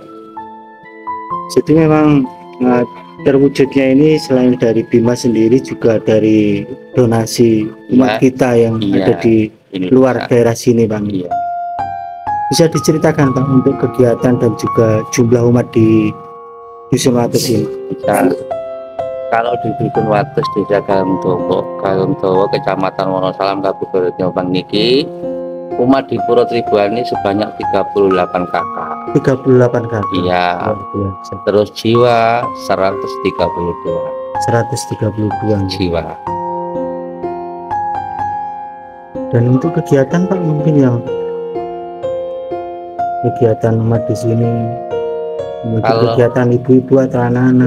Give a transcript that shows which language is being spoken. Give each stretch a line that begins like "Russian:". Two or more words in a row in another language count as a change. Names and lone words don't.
Indonesian: Jadi memang terwujudnya ini selain dari Bima sendiri juga dari donasi umat kita yang ada di luar daerah sini Bang. Iya. Bisa diceritakan Bang untuk kegiatan dan juga jumlah umat di Dusun Wates ini? Bisa. Kalau di Dusun Wates Desa Galungdowo, Kecamatan Wonosalam, Kabupaten Jombang niki, umat di Puro Tribuani sebanyak 38 kakak. 38 kakak. Iya. Terus jiwa 132. 132 jiwa. Dan untuk kegiatan Pak mungkin yang kegiatan umat di sini, mungkin kegiatan ibu-ibu atau anak-anak.